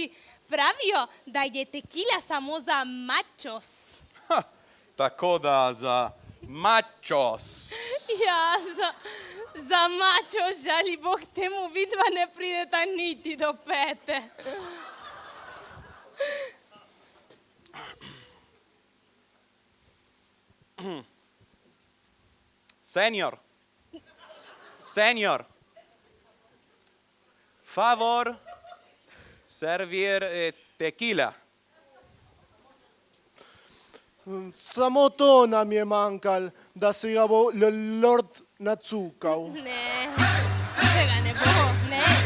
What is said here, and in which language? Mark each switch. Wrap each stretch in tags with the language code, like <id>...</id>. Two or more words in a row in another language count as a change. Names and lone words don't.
<sl>Pravijo, da je tekila samo za machos. Tako da za machos. Ja, za machos, žali Bog, temu vidva ne prideta niti do pete. Senor.</sl> <es>Favor, servir tequila.</es> <sl>Samo to nam je manjkalo, da se ga bo lord nacukal. Ne, tega ne bo, ne.</sl>